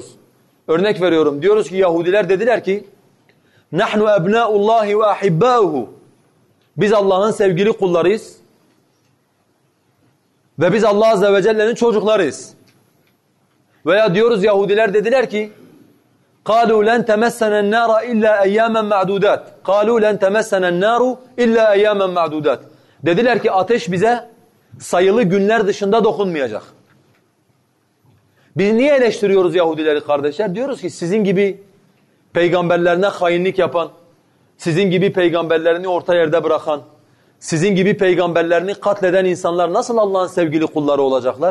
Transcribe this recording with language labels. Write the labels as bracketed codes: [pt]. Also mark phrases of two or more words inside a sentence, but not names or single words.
[tr] Örnek veriyorum. Diyoruz ki Yahudiler dediler ki [ar] نحن أبناء الله وأحباؤه. [tr] Biz Allah'ın sevgili kullarıyız ve biz Allah [ar] عز وجل'nin [tr] çocuklarıyız. Veya diyoruz Yahudiler dediler ki [ar] قالوا لن تمسنا النار إلا أياما معدودات. قالوا لن تمسنا النار إلا أياما معدودات. [tr] Dediler ki ateş bize sayılı günler dışında dokunmayacak. Biz niye eleştiriyoruz Yahudileri kardeşler? Diyoruz ki sizin gibi peygamberlerine hainlik yapan, sizin gibi peygamberlerini orta yerde bırakan, sizin gibi peygamberlerini katleden insanlar nasıl Allah'ın sevgili kulları olacaklar?